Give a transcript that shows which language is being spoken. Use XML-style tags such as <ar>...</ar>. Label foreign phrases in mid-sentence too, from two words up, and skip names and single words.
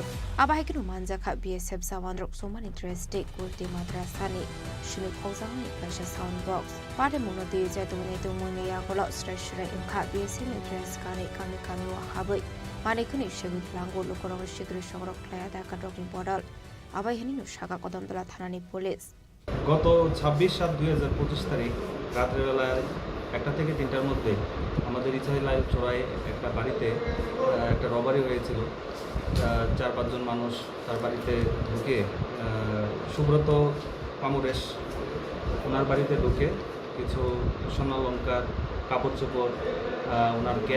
<trp>Abai kinu manjaka BSF Jawan rok somani dress te kurti madrasani. Chini Khorang ni kaisa sound box. Pade mono te jaitu ne tu moni ya kola stretcher imkha BSF ni dress kani wa khaboi. Mani khni shegit lango lokorong shigri shogrok klaya da kadrok ni bodal. Abai hini no shaka kodam tola thanani police.</trp> <bn>গত 26/7/2025 তারিখ রাতের বেলায় 1টা থেকে 3টার মধ্যে আমাদের ইছাইলাল চোরাই একটা বাড়িতে একটা রবারি হয়েছিল 4-5 জন মানুষ তার বাড়িতে ঢুকে সুব্রত কামরেশ ওনার বাড়িতে ঢুকে কিছু স্বর্ণালংকার কাপড় চোপড় ওনার ক্যাশ</bn>